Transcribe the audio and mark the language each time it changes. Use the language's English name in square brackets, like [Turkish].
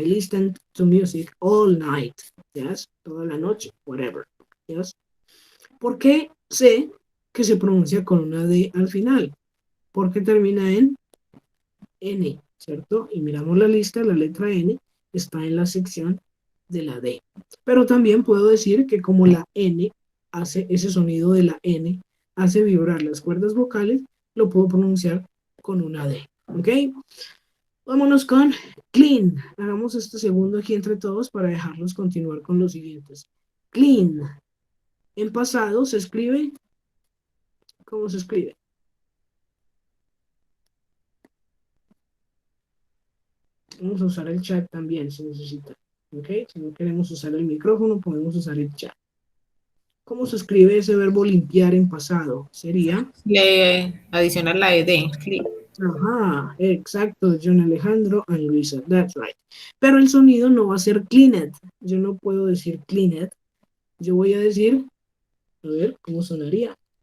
[English] I listened to music all night. Yes, [Spanish] toda la noche, [English] whatever. Yes. [Spanish] ¿Por qué sé que se pronuncia con una D al final? Porque termina en N, ¿cierto? Y miramos la lista, la letra N está en la sección de la D. Pero también puedo decir que como la N hace ese sonido de la N, hace vibrar las cuerdas vocales, lo puedo pronunciar con una D. ¿Ok? Vámonos con clean. Hagamos este segundo aquí entre todos para dejarlos continuar con los siguientes. Clean. En pasado se escribe. ¿Cómo se escribe? Vamos a usar el chat también si necesita. ¿Ok? Si no queremos usar el micrófono, podemos usar el chat. ¿Cómo se escribe ese verbo limpiar en pasado? Sería Le adicionar la ed, clean. Ajá, exacto, [English] John Alejandro and Luisa, that's right. [Spanish] Pero el sonido no va a ser cleaned. Yo no puedo decir cleaned. Yo voy a decir, a ver, ¿cómo sonaría?